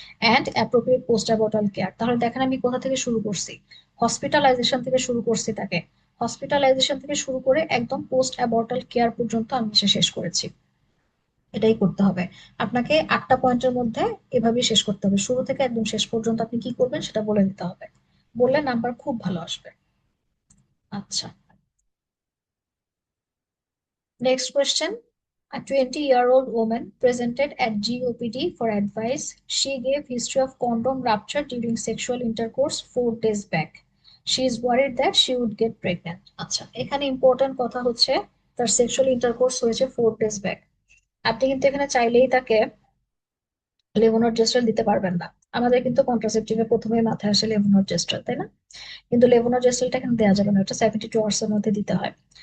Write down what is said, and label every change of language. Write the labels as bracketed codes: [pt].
[bn] And appropriate post অ্যাবর্টাল care. তাহলে দেখেন আমি কোথা থেকে শুরু করছি, হসপিটালাইজেশন থেকে শুরু করছি তাকে, হসপিটালাইজেশন থেকে শুরু করে একদম পোস্ট অ্যাবর্টাল কেয়ার পর্যন্ত আমি এসে শেষ করেছি। এটাই করতে হবে আপনাকে। 8টা পয়েন্টের মধ্যে এভাবেই শেষ করতে হবে, শুরু থেকে একদম শেষ পর্যন্ত আপনি কি করবেন সেটা বলে দিতে হবে, বললে নাম্বার খুব ভালো আসবে। আচ্ছা, [en] next question. A 20-year-old woman presented at GOPD for advice. She gave history of condom rupture during sexual intercourse 4 days back. She is worried that she would get pregnant. [bn] আচ্ছা, এখানে ইম্পর্টেন্ট কথা হচ্ছে তার sexual intercourse হয়েছে 4 days back. আপনি কিন্তু এখানে চাইলেই তাকে লেভোনোজেস্ট্রল দিতে পারবেন না। আমাদের কিন্তু কন্ট্রাসেপটিভে প্রথমে মাথায় আসে লেভোনোজেস্ট্রল, তাই না? কিন্তু লেভোনোজেস্ট্রলটা এখানে দেওয়া যাবে না, এটা 72 আওয়ার্স এর মধ্যে দিতে হয়।